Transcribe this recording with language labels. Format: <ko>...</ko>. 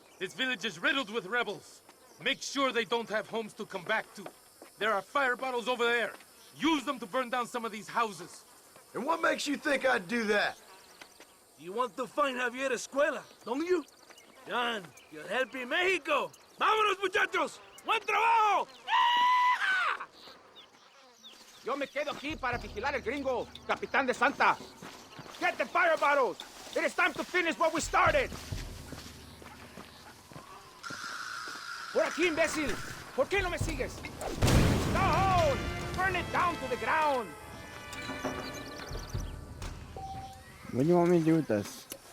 <en>This village is riddled with rebels. Make sure they don't have homes to come back to. There are fire bottles over there. Use them to burn down some of these houses. And what makes you think I'd do that? You want to find Javier Escuela, don't you? John, you're helping Mexico.</en> <es>¡Vámonos, muchachos! ¡Buen trabajo! Yo me quedo aquí para vigilar el gringo, Capitán de Santa.</es> <en>Get the fire bottles. It is time to finish what we started.</en> <es>Por aquí, imbécil. ¿Por qué no me sigues? No!</es> <en>Burn it down to the ground. What do you want me to do with this?</en>